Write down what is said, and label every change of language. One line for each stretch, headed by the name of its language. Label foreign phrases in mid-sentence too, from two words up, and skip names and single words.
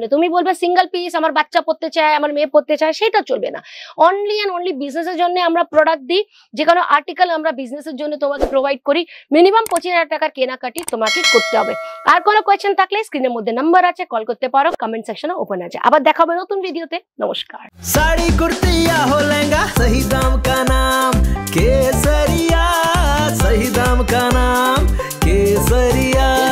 Bangla: তুমি বলবে
English: single piece
Bangla: আমার বাচ্চা পড়তে চায়, আমার মেয়ে পড়তে চায়, সেটা চলবে না।
English: only and only business
Bangla: জন্য আমরা প্রোডাক্ট দিই। যে কোনো আর্টিকেল আমরা বিজনেসের জন্য তোমাকে প্রোভাইড করি। মিনিমাম 25,000 টাকার কেনাকাটি তোমাকে করতে হবে। আর কোনো কোয়েশ্চেন থাকলে স্ক্রিনের মধ্যে নাম্বার আছে, কল করতে পারো,
English: comment section
Bangla: ওপেন আছে। আবার দেখা হবে নতুন ভিডিওতে। নমস্কার।
Hindi: साड़ी कुर्ती या हो लहंगा, सही दाम का नाम केसरिया, सही दाम का नाम केसरिया।